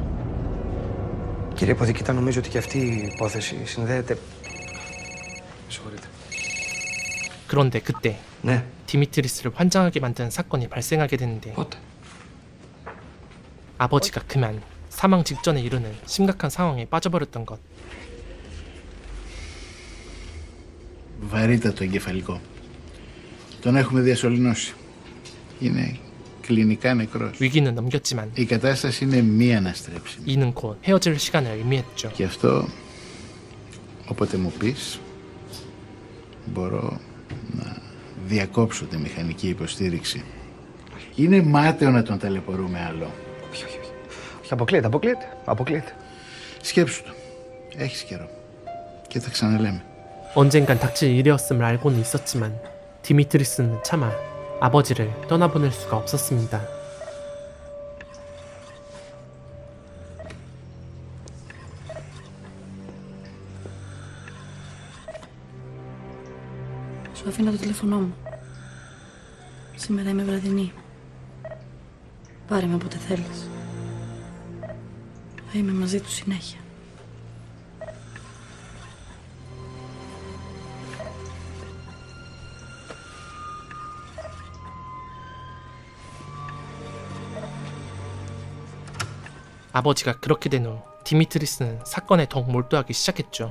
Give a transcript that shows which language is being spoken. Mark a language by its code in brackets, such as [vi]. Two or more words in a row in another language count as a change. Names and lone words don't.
[el] Κύριε Ποδικητά, νομίζω ότι και αυτή η υπόθεση συνδέεται... Συγχωρείτε. [ko] 그런데 그때 [el] Ναι. [ko] 디미트리스를 환장하게 만든 사건이 발생하게 되는데 [el] Πότε? [ko] 아버지가 그만 사망 직전에 이르는 심각한 상황에 빠져버렸던 것. [el] Βαρύτατο εγκεφαλικό. Τον έχουμε διασωληνώσει. Είναι κλινικά νεκρός. [ko] 위기는 넘겼지만 [el] Η κατάσταση είναι μη αναστρέψιμη. [ko] 이는 곧 헤어질 시간을 의미했죠. [el] Και αυτό, όποτε μου πεις, μπορώ να διακόψω τη μηχανική υποστήριξη. Είναι μάταιο να τον ταλαιπωρούμε άλλο. Όχι, αποκλείεται. Σκέψου το. Έχεις καιρό. Και θα ξαναλέμε. [ko] 언젠간 닥칠 일이었음을 알고는 있었지만 디미트리스는 차마 아버지를 떠나보낼 수가 없었습니다. [el] Σου αφήνω το τηλέφωνό μου. Σήμερα είμαι βραδινή. Πάρε με όποτε θέλεις. Θα είμαι μαζί του συνέχεια. [ko] 아버지가 그렇게 된 후 디미트리스는 사건에 더욱 몰두하기 시작했죠.